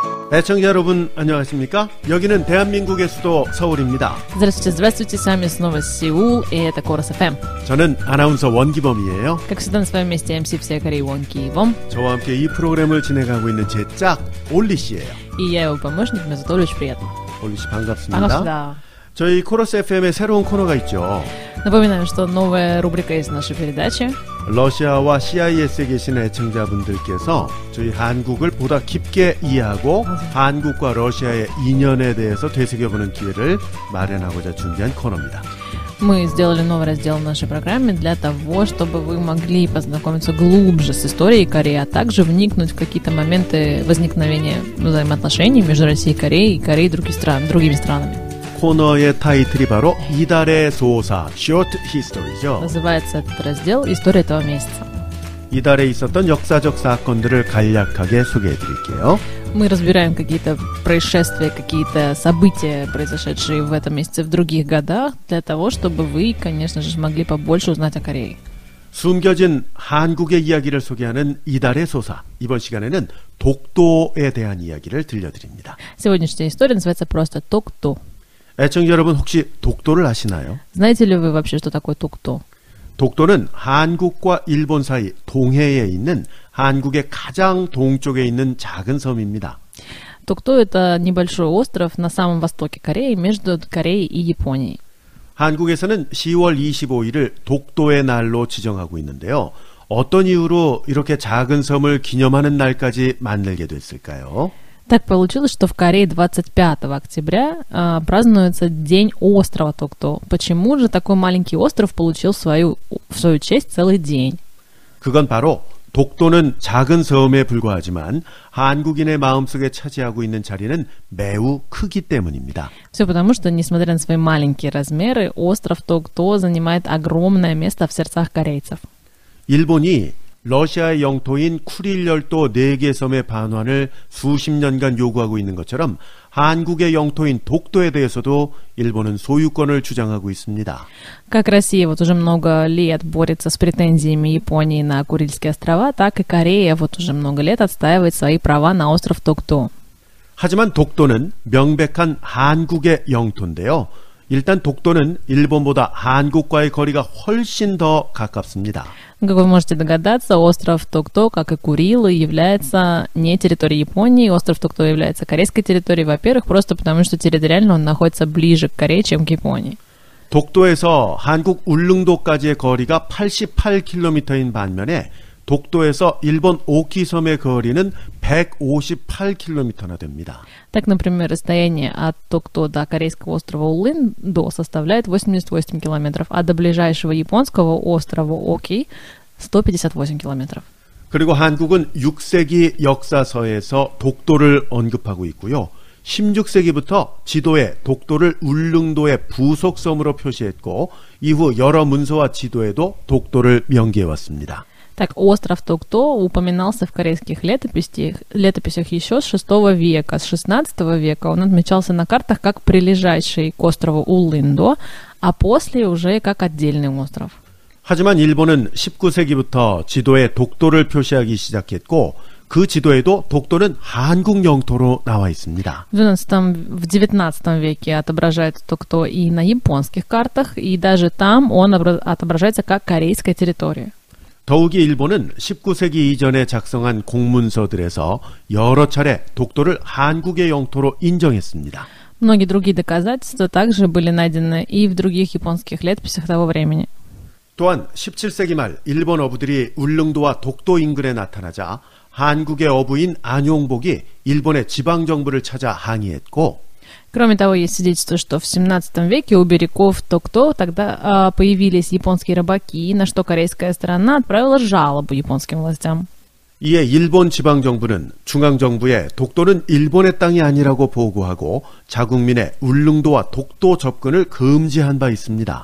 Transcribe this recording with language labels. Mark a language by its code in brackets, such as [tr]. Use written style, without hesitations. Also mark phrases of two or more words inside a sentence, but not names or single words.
[ko] 애청자 여러분 안녕하십니까? 여기는 대한민국의 수도 서울입니다. [ru] Здравствуйте, здравствуйте, с вами снова Сеул, и это Корос FM. [ko] 저는 아나운서 원기범이에요. [ru] Как всегда на своем месте MC всей Кореи Вон Кивом. [ko] 저와 함께 이 프로그램을 진행하고 있는 제 짝 올리 씨예요. [ru] И я его помощник, меня зовут Оля, очень приятно. [ko] 올리 씨 반갑습니다. 반갑습니다. 저희 코러스 FM에 새로운 코너가 있죠. [ru] Напоминаем, что новая рубрика есть в нашей передаче. [ko] 러시아와 CIS에 계신 애청자분들께서 저희 한국을 보다 깊게 이해하고 한국과 러시아의 인연에 대해서 되새겨보는 기회를 마련하고자 준비한 코너입니다. [ru] Мы сделали новый раздел в нашей программе для того, чтобы вы могли познакомиться глубже с историей Кореи, а также вникнуть в какие-то моменты возникновения взаимоотношений между Россией и Кореей другими странами. [ko] 코너의 타이틀이 바로 이달의 소사, Short History죠. [ru] Называется этот раздел «История этого месяца». [ko] 이달에 있었던 역사적 사건들을 간략하게 소개해드릴게요. [ru] Мы разбираем какие-то происшествия, какие-то события, произошедшие в этом месяце в других годах, для того, чтобы вы, конечно же, смогли побольше узнать о Корее. [ko] 숨겨진 한국의 이야기를 소개하는 이달의 소사. 이번 시간에는 독도에 대한 이야기를 들려드립니다. [ru] Сегодняшняя история называется просто «Токто». [ko] 애청자 여러분 혹시 독도를 아시나요? [ru] Знаете ли вы вообще, что такое Токто? [ko] 독도는 한국과 일본 사이 동해에 있는 한국의 가장 동쪽에 있는 작은 섬입니다. [ru] Токто – это небольшой остров на самом востоке Кореи, между Кореей и Японией. [ko] 한국에서는 10월 25일을 독도의 날로 지정하고 있는데요. 어떤 이유로 이렇게 작은 섬을 기념하는 날까지 만들게 됐을까요? [ru] Так получилось, что в Корее 25 октября празднуется День острова Токто. Почему же такой маленький остров получил в свою честь целый день? [ko] 그건 바로 독도는 작은 섬에 불과하지만 한국인의 마음속에 차지하고 있는 자리는 매우 크기 때문입니다. [ru] Все потому, что, несмотря на свои маленькие размеры, остров Токто занимает огромное место в сердцах корейцев. [ko] 일본이 러시아의 영토인 쿠릴 열도 4개 섬의 반환을 수십 년간 요구하고 있는 것처럼 한국의 영토인 독도에 대해서도 일본은 소유권을 주장하고 있습니다. [ru] Как Россия вот уже много лет борется с претензиями Японии на Курильские острова, так и Корея вот уже много лет отстаивает свои права на остров Токто. [ko] 하지만 독도는 명백한 한국의 영토인데요. 일단 독도는 일본보다 한국과의 거리가 훨씬 더 가깝습니다. [ru] Как вы можете догадаться, остров Токто, как и Курилы, является не территорией Японии. Остров Токто является корейской территорией, во-первых, просто потому, что территориально он находится ближе к Корее, чем к Японии. [ko] 독도에서 한국 울릉도까지의 거리가 88km인 반면에 독도에서 일본 오키섬의 거리는 158km나 됩니다. [ru] Так, например, расстояние от Токто до корейского острова Улын-до составляет 88 километров, а до ближайшего японского острова Оки 158 километров. [ko] 그리고 한국은 6세기 역사서에서 독도를 언급하고 있고요. 16세기부터 지도에 독도를 울릉도의 부속섬으로 표시했고 이후 여러 문서와 지도에도 독도를 명기해왔습니다. [ru] Так, остров Токто упоминался в корейских летописях еще с VI века. С XVI века он отмечался на картах как прилежащий к острову Улын-до, а после уже как отдельный остров. [ko] 하지만 일본은 19세기부터 지도에 독도를 표시하기 시작했고 그 지도에도 독도는 한국 영토로 나와 있습니다. [ru] В XIX веке отображается Токто и на японских картах, и даже там он отображается как корейская территория. [ko] 더욱이 일본은 19세기 이전에 작성한 공문서들에서 여러 차례 독도를 한국의 영토로 인정했습니다. [ru] Многие другие доказательства также были найдены и в других японских летописях того времени. [ko] 또한 17세기 말 일본 어부들이 울릉도와 독도 인근에 나타나자 한국의 어부인 안용복이 일본의 지방정부를 찾아 항의했고 [ru] Кроме того, есть свидетельство, что в 17 веке у берегов Токто тогда появились японские рыбаки, на что корейская сторона отправила жалобу японским властям. [ko] 이에 일본 지방정부는 중앙정부에 독도는 일본의 땅이 아니라고 보고하고 자국민의 울릉도와 독도 접근을 금지한 바 있습니다.